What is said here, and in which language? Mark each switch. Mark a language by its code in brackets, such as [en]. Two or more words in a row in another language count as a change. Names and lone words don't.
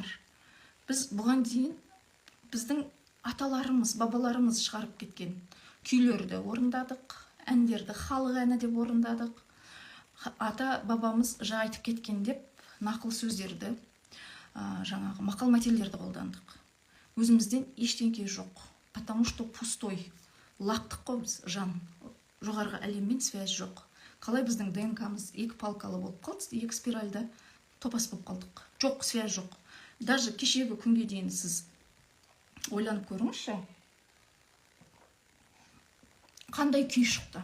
[kk] Біз бұған дейін біздің аталарымыз, бабаларымыз шығарып кеткен күйлерді орындадық, әндерді халық әні деп орындадық. Ата бабамыз айтып кеткен деп нақыл сөздерді, жаңағы мақал мәтелдерді қолдандық. Өзімізден ештеңке жоқ, [ru] потому что пустой. [kk] Лақтық қой біз, жан. Жоғарғы әлеммен связь жоқ. Қалай біздің ДНК-мыз екі палкалы болып қалды, екі спиральда топас болып қалдық. Жоқ, связь жоқ. Даже кешегі күнге дейін сіз ойланып көріңізші, қандай күй шықты?